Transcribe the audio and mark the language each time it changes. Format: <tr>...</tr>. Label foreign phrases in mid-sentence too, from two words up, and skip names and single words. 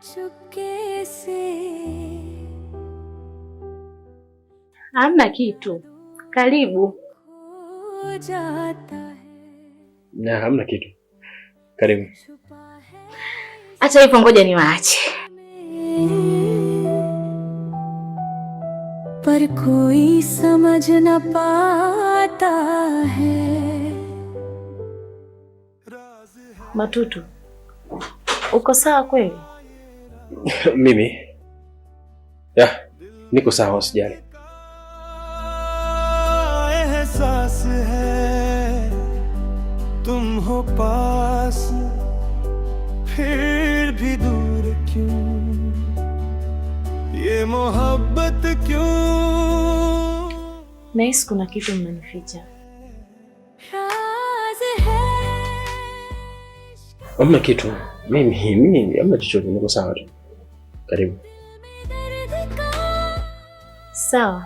<sw>Hamna kitu. Karibu. Na hamna kitu. Karibu. Acha hivyo, ngoja niwaache.</sw> <hi>पर कोई समझ न पाता है.</hi> <sw>Matutu, uko sawa kweli? Mimi? Ya, niko sawa, usijali.</sw> <hi>एहसास है तुम हो पास फिर भी दूर क्यों, ये मोहब्बत क्यों.</hi> <sw>Nahisi kuna kitu mnanificha. Hamna kitu. Mimi hamna chochote, niko sawa tu. Karibu. Sawa.</sw>